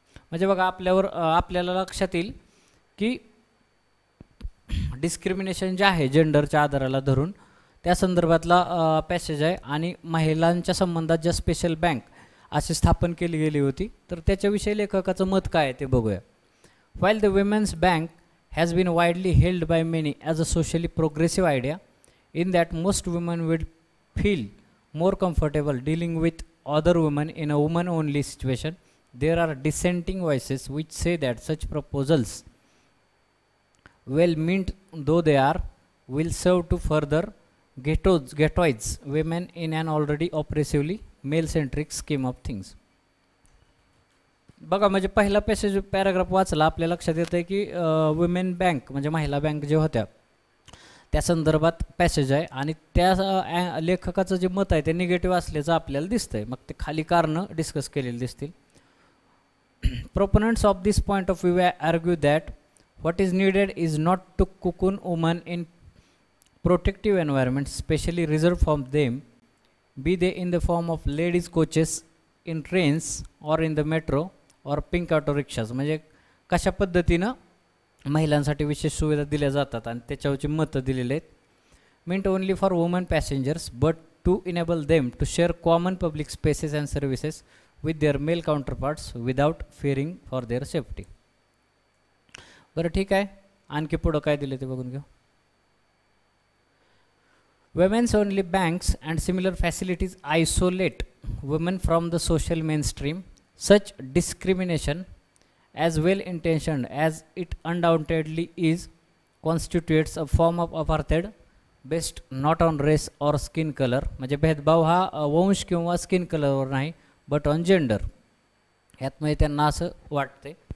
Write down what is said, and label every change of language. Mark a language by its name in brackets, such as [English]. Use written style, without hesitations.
[Marathi] म्हणजे बघा आपल्याला लक्षात येईल की डिस्क्रिमिनेशन जे आहे जेंडरच्या आधाराला धरून त्या संदर्भातला पॅसेज आहे आणि महिलांच्या संबंधात ज्या स्पेशल बँक अशी स्थापन केली गेली होती तर त्याच्याविषयी लेखकाचं मत काय आहे ते बघूया. [English] While the Women's Bank has been widely held by many as a socially progressive idea, in that most women would feel more comfortable dealing with other women in a woman-only situation, there are dissenting voices which say that such proposals, well meant though they are, will serve to further ghettoize women in an already oppressively male-centric scheme of things. [Marathi] बघा म्हणजे पहिला passage paragraph वाचला आपल्या लक्षात येतं आहे की women bank म्हणजे महिला बँक जे होत्या त्या संदर्भात पॅसेज आहे आणि त्या लेखकाचं जे मत आहे ते निगेटिव्ह असल्याचं आपल्याला दिसतंय. मग ते खाली कारणं डिस्कस केलेली दिसतील. [English] Proponents of this point of view argue that what is needed is not to cocoon women in protective environments specially reserved for them, be they in the form of ladies coaches in trains or in the metro or pink auto rickshaws. [Marathi] म्हणजे कशा पद्धतीनं महिलांसाठी विशेष सुविधा दिल्या जातात आणि त्याच्यावरची मतं दिलेली आहेत. [English] Meant only for women passengers but to enable them to share common public spaces and services with their male counterparts without fearing for their safety. [Marathi] बरं ठीक आहे, आणखी पुढं काय दिलं ते बघून घेऊ. [English] Women's only banks and similar facilities isolate women from the social mainstream. Such discrimination, as well intentioned as it undoubtedly is, constitutes a form of apartheid based not on race or skin color. [Marathi] म्हणजे भेदभाव हा वंश किंवा skin कलरवर नाही [English] But on gender. [Marathi] ह्यातमध्ये त्यांना असं वाटते.